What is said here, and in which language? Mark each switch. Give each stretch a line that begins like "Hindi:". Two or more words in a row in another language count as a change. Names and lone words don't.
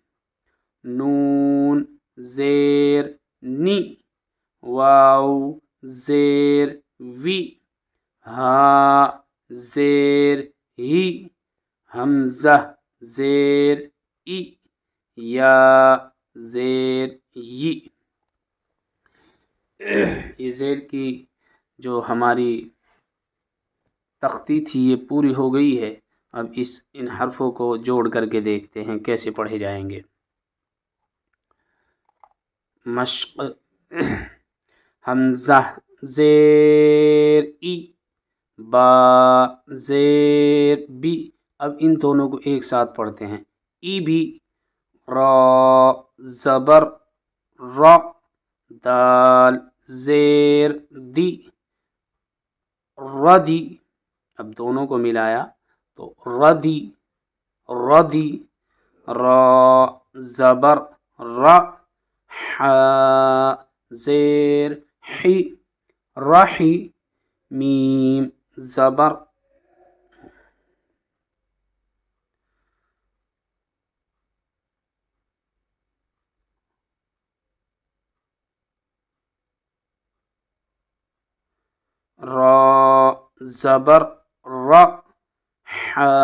Urdu: نون زیر نی، واو زیر وی، ہا زیر ہی، حمزہ زیر ای، یا زیر ی۔ یہ زیر کی جو ہماری تختی تھی یہ پوری ہو گئی ہے۔ اب ان حرفوں کو جوڑ کر کے دیکھتے ہیں کیسے پڑھے جائیں گے۔ مشق۔ حمزہ زیر ای، با زیر بی۔ اب ان دونوں کو ایک ساتھ پڑھتے ہیں۔ ای بھی، را زبر را، دال زیر دی، ردی. اب دونوں کو ملایا تو ردی ردی، را زبر را، ح زیر حی، رحی، میم زبر را زبر را، ح